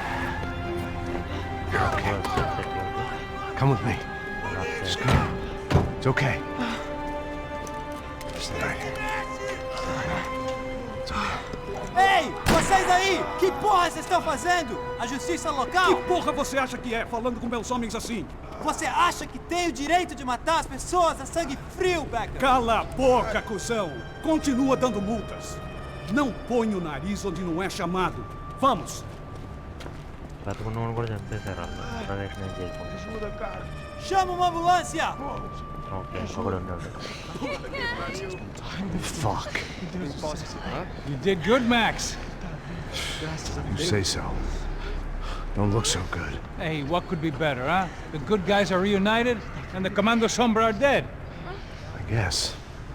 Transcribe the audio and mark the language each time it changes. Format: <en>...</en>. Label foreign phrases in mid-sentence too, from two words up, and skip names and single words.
<en>You're okay. Come with me. Just go. It's okay. It's all right. It's okay.</en> <pt>Ei, vocês aí! Que porra vocês estão fazendo? A justiça local? Que porra você acha que é, falando com meus homens assim? Você acha que tem o direito de matar as pessoas a sangue frio, Becker? Cala a boca, cuzão! Continua dando multas. Não põe o nariz onde não é chamado. Vamos!</pt> <te>బతుకున్నవాడు కూడా చంపేశారు అసలు ఇంట్రాగేషన్ ఏం చేయకుండా.</te> <pt>Chama uma ambulância!</pt> <te>ఓకే ఒకడు ఉన్నాడు.</te> <en>Fuck. You did good, Max. You say so. Don't look so good. Hey, what could be better, huh? The good guys are reunited, and the Commando Sombra are dead.</en>